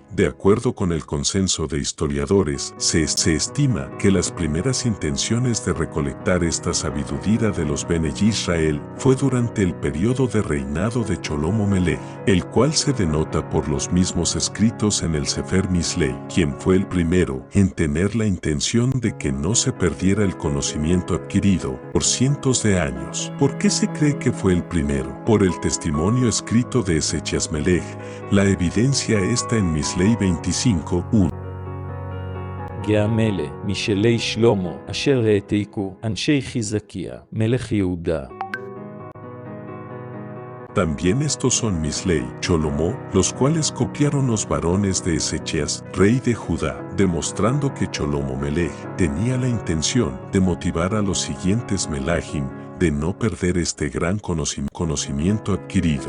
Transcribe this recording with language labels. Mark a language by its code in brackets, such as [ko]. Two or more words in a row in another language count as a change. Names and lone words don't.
[es] De acuerdo con el consenso de historiadores, se estima que las primeras intenciones de recolectar esta sabiduría de los Bene Israel fue durante el periodo de reinado de [he] שלמה מלך, [es] el cual se denota por los mismos escritos en el Sefer Mislei, quien fue el primero en tener la intención de que no se perdiera el conocimiento adquirido por cientos de años. ¿Por qué se cree que fue el primero? Por el testimonio escrito de Ezechias Melech. La evidencia está en Mislei 25:1. [he] גאה משלי שלמה, אשר העתיקו אנשי חזקיה, מלך יהודה. [es] También estos son Mislei, Shlomo, los cuales copiaron los varones de Ezechias, rey de Judá, demostrando que [he] שלמה מלך [es] tenía la intención de motivar a los siguientes Melachim de no perder este gran conocimiento adquirido.